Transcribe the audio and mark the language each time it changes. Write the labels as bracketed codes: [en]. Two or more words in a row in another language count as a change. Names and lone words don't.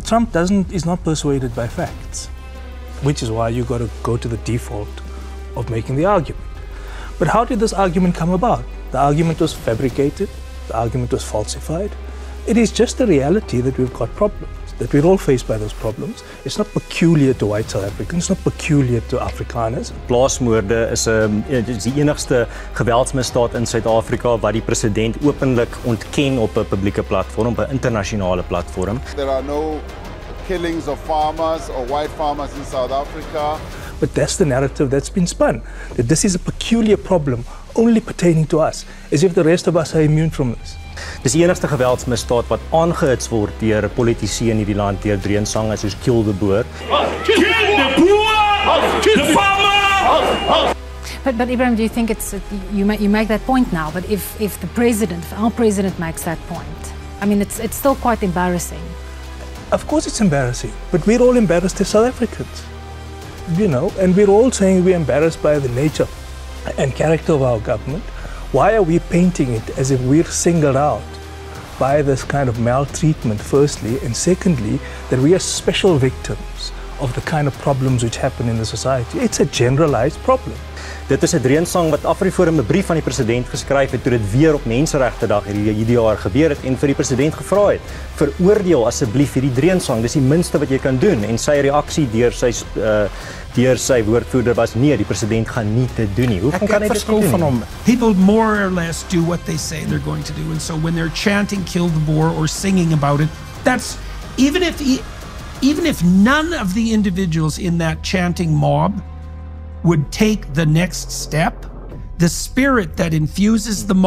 [en] Trump is not persuaded by facts, which is why you got to go to the default of making the argument. But how did this argument come about? The argument was fabricated, the argument was falsified. It is just the reality that we've got problems, that we're all faced by those problems. It's not peculiar to white South Africans, it's not peculiar to Afrikaners. [af] Plaasmoorde is die enigste geweldsmisdaad in Suid-Afrika wat die president openlik ontken op 'n publieke platform, op 'n internasionale platform. [en] There are no killings of farmers or white farmers in South Africa. But that's the narrative that's been spun, that this is a peculiar problem only pertaining to us, as if the rest of us are immune from this. [af] Dis die enigste geweldsmisdaad wat aangehits word deur politici in hierdie land, deur dreunsange soos Kill the Boer. [en] Kill the farmer! But Ibrahim, do you think it's you make that point now? But if our president makes that point, I mean, it's still quite embarrassing. Of course it's embarrassing, but we're all embarrassed as South Africans, you know, and we're all saying we're embarrassed by the nature and character of our government. Why are we painting it as if we're singled out by this kind of maltreatment, firstly, and secondly, that we are special victims of the kind of problems which happen in the society? It's a generalized problem. [af] Dit is 'n dreunssang wat AfriForum 'n brief aan die president geskryf het toe dit weer op Menseregtedag hierdie jaar gebeur het en vir die president gevra het: "Veroordeel asseblief hierdie dreunssang, dis die minste wat jy kan doen." En sy reaksie deur sy woordvoerder was: "Nee, die president gaan nie dit doen nie." Hoe kan hy dit doen? [en] People more or less do what they say they're going to do, and so when they're chanting "Kill the Boer" or singing about it, that's even if none of the individuals in that chanting mob would take the next step, the spirit that infuses the mob,